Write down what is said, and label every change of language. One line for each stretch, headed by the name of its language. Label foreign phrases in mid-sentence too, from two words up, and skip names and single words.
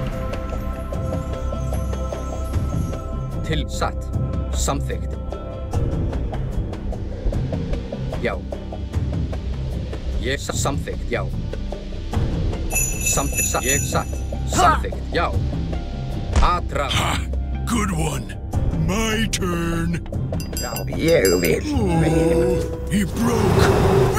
Icelandic: Til. Satt. Samþykkt. Já. Ég samþykkt. Já. Samþykkt. Satt. Ég satt. Samþykkt. Já. Atra.
English: Good one. My turn.
Icelandic: Já, ég vil. Veiðimaður.
English: He broke.